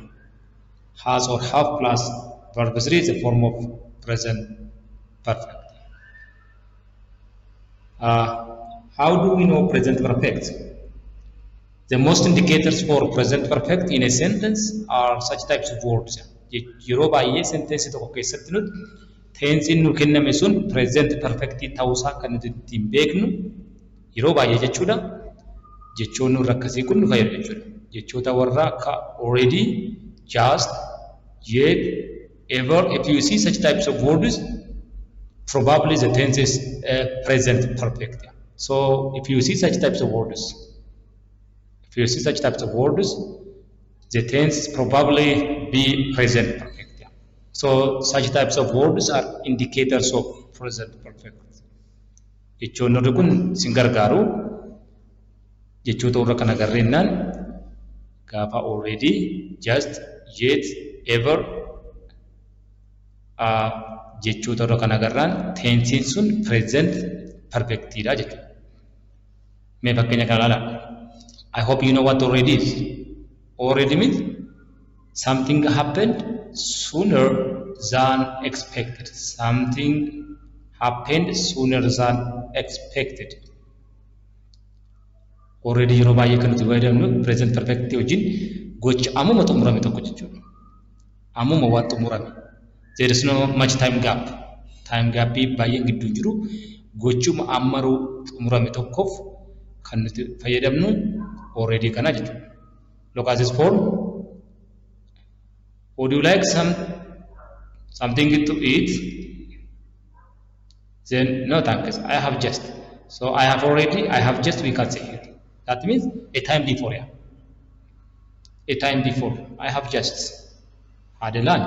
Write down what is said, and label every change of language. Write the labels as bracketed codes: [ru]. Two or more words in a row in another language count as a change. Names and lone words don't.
[en] Has or have plus verb 3 is a form of present perfect. How do we know present perfect? The most indicators for present perfect in a sentence are such types of words. [om] Yeroo baay'ee sentence tokko keessatti nuti tense nu kenname sun [en] present perfect [om] ta'uusaa kan nuti ittiin beeknu yeroo baay'ee jechuudha. Jechoonni warra akkasii kun nu fayyadu jechuudha. Jechoota warra akka [en] already, just, yet, ever. If you see such types of words, probably the tense is present perfect. So if you see such types of words, the tense probably be present perfect. So such types of words are indicators of present perfect. [om] Jechoonni kun sin gargaaru. Jechoota warra kana garreennaan gaafa [en] already, just, yet, ever [om] jechoota warra kana garraan tensiin sun [en] present perfectidha [om] jechuudha. Mee fakkeenya kana ilaalaa. [en] I hope you know what already is. Already means something happened sooner than expected. Something happened sooner than expected. [om] Already yeroo baay'ee kan nuti fayyadamnu [en] present perfect [om] wajjin gocha ammuma xumurame tokko jechuudha. Ammuma waan xumurame. [en] There is no much time gap. Time gap [om] baay'een gidduu jiru gochuma ammaruu xumurame tokkoof kan nuti fayyadamnu already kana jechuudha. [en] Look at this form. Would you like something to eat? Then no thanks. I have just. So I have already, I have just, we can say here. That means a time before. Yeah. A time before. I have just had a lunch.